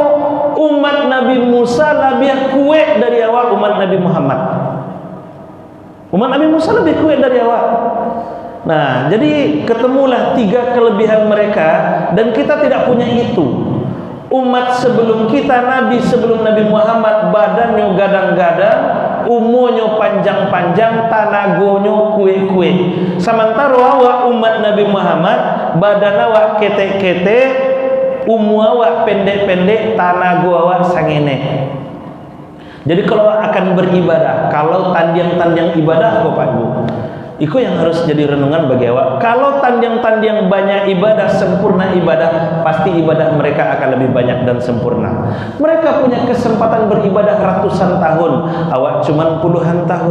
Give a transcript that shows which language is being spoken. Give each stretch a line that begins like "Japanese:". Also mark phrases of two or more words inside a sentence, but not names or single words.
Indonesian: Umat Nabi Musa lebih kuat dari awak umat Nabi Muhammad. Umat Nabi Musa lebih kuat dari awak. Nah, jadi ketemulah 3 kelebihan mereka, dan kita tidak punya itu.
Minangkabau: Umat sebelum kita, Nabi sebelum Nabi Muhammad, badannya gadang-gadang, umurnya panjang-panjang, tanagonyo kue-kue. Sementara awak umat Nabi Muhammad, badan awak ketek-ketek, umur awak pendek-pendek, tanago awak sangene. Jadi kalau akan beribadah, kalau tandiang-tandiang ibadah kok Pak Bu, itu yang harus jadi renungan bagi awak.
Indonesian: Kalau tandiang-tandiang banyak ibadah, sempurna ibadah, pasti ibadah mereka akan lebih banyak dan sempurna. Mereka punya kesempatan beribadah ratusan tahun, awak cuma puluhan tahun.